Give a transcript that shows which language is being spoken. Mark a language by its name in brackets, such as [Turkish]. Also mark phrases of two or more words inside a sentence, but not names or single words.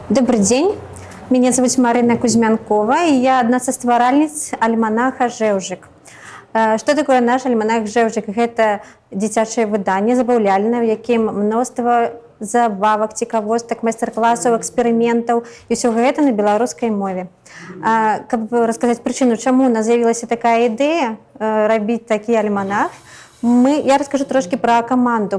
[Russian] Добрый день, меня зовут Марина Кузьмянкова, и я одна со [Belarusian] стваральниц альманаха [Russian] «Жэўжык». Что такое наш альманах «Жэўжык»? [Belarusian] Это дзіцячае выданне забаўляльнае, у якім мноства забавак, цікавостак, майстар-класаў, эксперыментаў і ўсё гэта на беларускай мове. Каб расказаць прычыну, чаму у нас з'явілася такая ідэя рабіць такі альманах, я раскажу [Russian] трошки про [Belarusian] каманду.